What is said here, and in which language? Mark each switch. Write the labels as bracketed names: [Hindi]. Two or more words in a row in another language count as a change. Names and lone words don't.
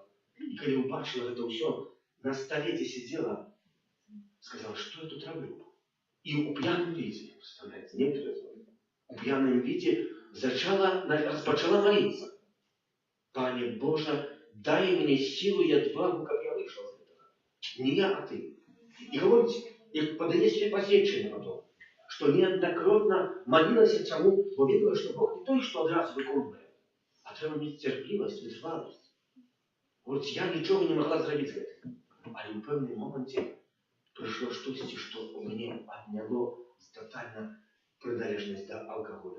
[Russian] И когда убачила это все, на столе сидела, сказала, что я тут роблю. И у пьяном виде, представляете, не трезвом, у пьяном виде распочала молиться. Пане Боже, дай мне силу и отвагу, как я вышел из этого. Не я, а ты. [Ukrainian] И говорите, и подає себе посвідчення на то, що неоднократно молилася чому, бо видела, що Бог не той, що одразу виконує, а треба мати терпливість, витривалість. Говорить, я нічого не могла зробити з цим. Але в певному моменті прийшло щось, що мені відняло тотальну приналежність до алкоголя.